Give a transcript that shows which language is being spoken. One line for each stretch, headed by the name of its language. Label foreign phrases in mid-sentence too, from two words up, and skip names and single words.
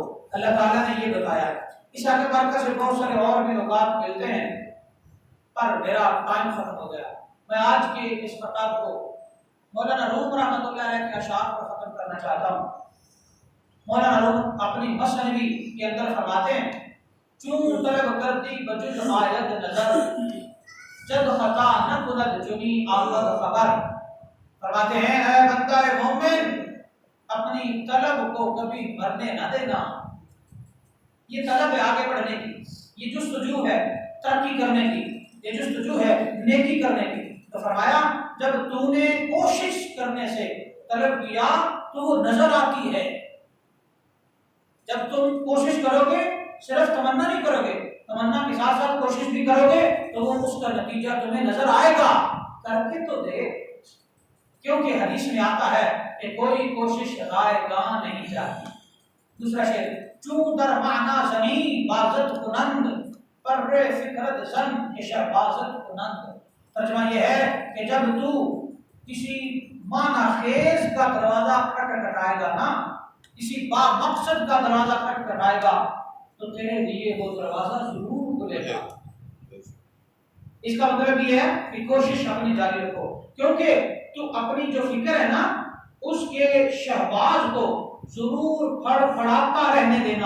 Urdu: اللہ تعالیٰ نے یہ بتایا ہے۔ اس کے برکت سے بہت سارے اور بھی نکات ملتے ہیں، پر میرا ٹائم ختم ہو گیا۔ میں آج کے اس خطاب کو مولانا روم رحمۃ اللہ علیہ کے اشعار پر ختم کرنا چاہتا ہوں۔ مولانا روم اپنی مثنوی کے اندر فرماتے ہیں،
Persian: چون طلب کرتی بجز آیت نظر، جد خطا نہ کند جنی آمد خبر۔
Urdu: فرماتے ہیں اے بندہ مومن، اپنی طلب کو کبھی مرنے نہ دینا۔ یہ طلب ہے آگے بڑھنے کی، یہ جستجو ہے ترقی کرنے کی، یہ جستجو ہے نیکی کرنے کی۔ تو فرمایا جب تو نے کوشش کرنے سے طلب کیا تو وہ نظر آتی ہے۔ جب تم کوشش کرو گے، صرف تمنا نہیں کرو گے، تمنا کے ساتھ ساتھ کوشش بھی کرو گے تو وہ اس کا نتیجہ تمہیں نظر آئے گا۔ کر کے تو دے، کیونکہ حدیث میں آتا ہے کہ کوئی کوشش رائے گاہ نہیں جاتی۔ دوسرا شعر،
Persian: چون در معنی زمین بازت کنند، پر فکرت زن شہبازت کنند۔
Urdu: ترجمہ یہ ہے کہ جب تو کسی معنی خیز کا دروازہ کھٹکھٹائے گا نا، کسی با مقصد کا دروازہ کھٹکھٹائے گا تو تیرے لیے وہ دروازہ ضرور کھلے گا۔ اس کا مطلب یہ ہے کہ کوشش اپنی جاری رکھو، کیونکہ تو اپنی جو فکر ہے نا اس کے شہباز کو ضرور پھڑ پھڑاتا رہنے دینا۔